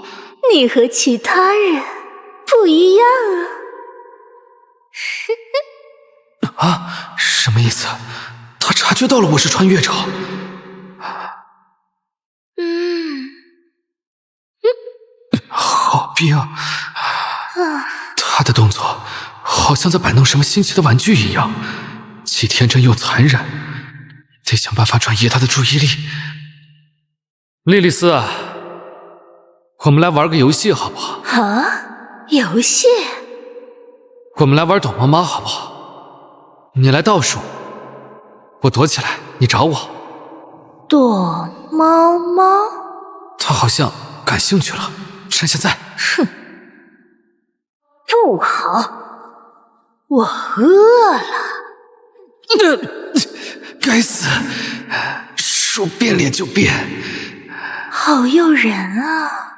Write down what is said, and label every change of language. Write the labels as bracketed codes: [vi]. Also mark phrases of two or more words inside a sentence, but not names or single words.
[zh] 你和其他人不一樣啊！啊，什麼意思？他察覺到了我是穿越者。好冰啊！他的動作好像在擺弄什麼新奇的玩具一樣，既天真又殘忍，得想辦法轉移他的注意力。莉莉絲，我們來玩個遊戲好不好？啊，遊戲？我們來玩躲貓貓好不好？你來倒數，我躲起來，你找我。躲貓貓？他好像感興趣了。 趁现在。哼，不好，我饿了。该死，说变脸就变，好诱人啊！